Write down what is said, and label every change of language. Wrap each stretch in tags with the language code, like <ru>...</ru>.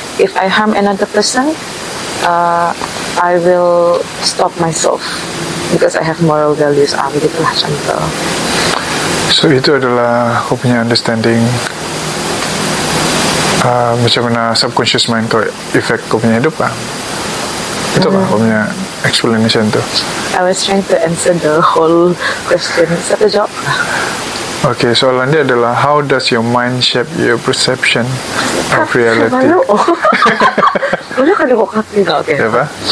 <en>If I harm another person, I will stop myself because I have moral values.</en> <ms>Begitulah contoh. So itu adalah kau punya</ms> <en>understanding</en> <ms>macam mana</ms> <en>subconscious mind</en> <ms>kau</ms> <en>effect</en> <ms>kau punya hidup lah. Itu lah kau punya explanation tu.</ms> <en>I was trying to answer the whole question.</en> <ms>Satu jawab.</ms> <en>Okay,</en> <ms>soalan dia adalah</ms> <en>how does your mind shape your perception of reality?</en> <ms>Boleh kan kau kata tak? Okay. Apa?</ms>